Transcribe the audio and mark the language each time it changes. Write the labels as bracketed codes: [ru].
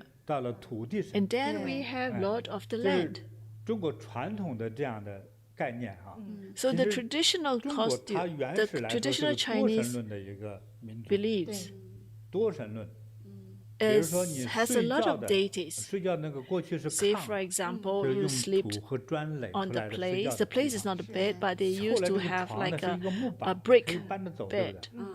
[en] And then we have Lord of the Land. [zh] 中国传统的这样的概念哈。 [en] So the traditional costume, the traditional Chinese beliefs. [zh] 多神论。 [en] has a lot of deities. [zh] 睡觉那个过去是 [en] Say, for example, you sleep on the place. The place is not a bed, but they used to have like a brick bed.